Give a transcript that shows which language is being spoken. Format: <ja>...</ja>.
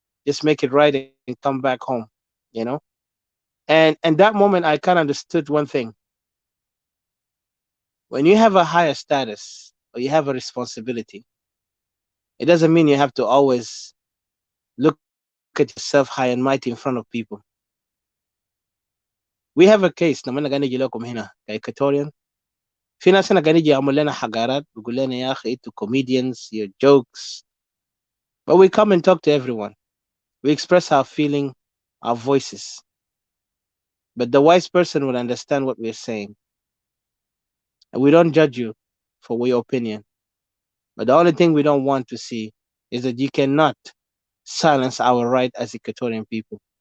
<en>Just make it right and come back home." And that moment, I kind of understood one thing. When you have a higher status or you have a responsibility, it doesn't mean you have to always look at yourself high and mighty in front of people. We have a case.</en> <ar>لما أنا قاعد نجي لكم هنا كإيكاتوريان، في ناس هنا قاعد يجي يعمل لنا حقارات، بيقول لنا يا أخي أنتوا</ar> <en>comedians, your jokes. But we come and talk to everyone. We express our feeling, our voices. But the wise person will understand what we're saying. And we don't judge you for your opinion. But the only thing we don't want to see is that you cannot silence our right as Equatorian people.</en>